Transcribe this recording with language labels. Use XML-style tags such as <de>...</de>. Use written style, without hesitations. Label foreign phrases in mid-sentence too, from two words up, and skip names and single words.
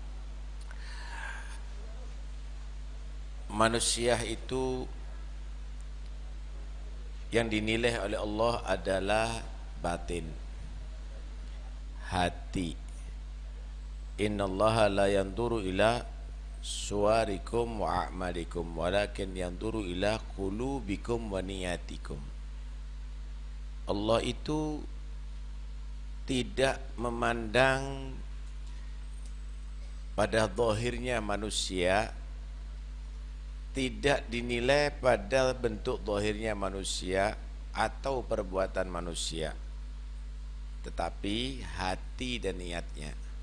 <id>Manusia itu yang dinilai oleh Allah adalah batin, hati.</id> <ar>إن الله لا ينظر إلى صوركم وأعمالكم ولكن ينظر إلى قلوبكم ونياتكم.</ar> <id>Allah itu tidak memandang pada zahirnya manusia, tidak dinilai pada bentuk zahirnya manusia atau perbuatan manusia, tetapi hati dan niatnya.</id>